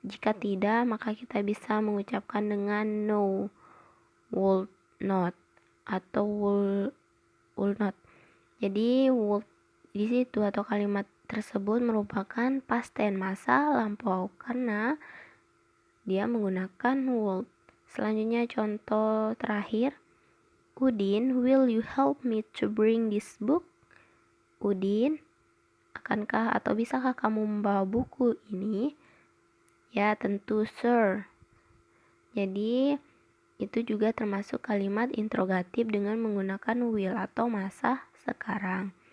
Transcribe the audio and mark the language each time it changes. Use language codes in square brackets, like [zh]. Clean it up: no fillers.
[id] Jika tidak, maka kita bisa mengucapkan dengan no, would not, atau will not. Jadi would di situ atau kalimat tersebut merupakan past tense, masa lampau karena dia menggunakan would. Selanjutnya contoh terakhir. [en] Udin, will you help me to bring this book? [id] Udin, akankah atau bisakah kamu membawa buku ini? Ya, tentu sir. Jadi itu juga termasuk kalimat interrogatif dengan menggunakan will atau masa sekarang.